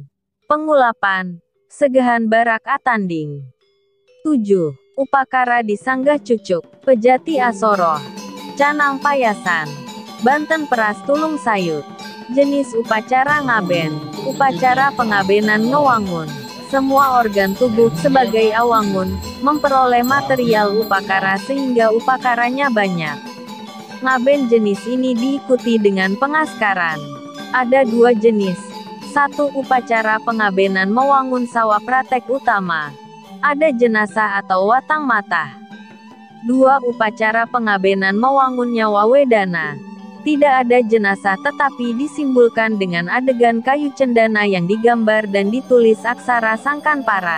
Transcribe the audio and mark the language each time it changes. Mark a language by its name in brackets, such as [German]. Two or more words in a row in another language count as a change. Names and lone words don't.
[Balinese] Pengulapan. Segahan barak atanding. 7. Upakara disanggah cucuk. Pejati asoroh. Canang payasan. Banten peras tulung sayut. [Indonesian] Jenis upacara ngaben. Upacara pengabenan ngewangun. Semua organ tubuh sebagai awangun, memperoleh material upakara sehingga upakaranya banyak. Ngaben jenis ini diikuti dengan pengaskaran. Ada 2 jenis. 1. Upacara pengabenan mewangun [Balinese] sawa pratek utama. [Indonesian] Ada jenazah atau watang mata. 2. Upacara pengabenan mewangun [Balinese] nyawa wedana. [Indonesian] Tidak ada jenazah tetapi disimbolkan dengan adegan kayu cendana yang digambar dan ditulis aksara [Javanese] sangkan paran.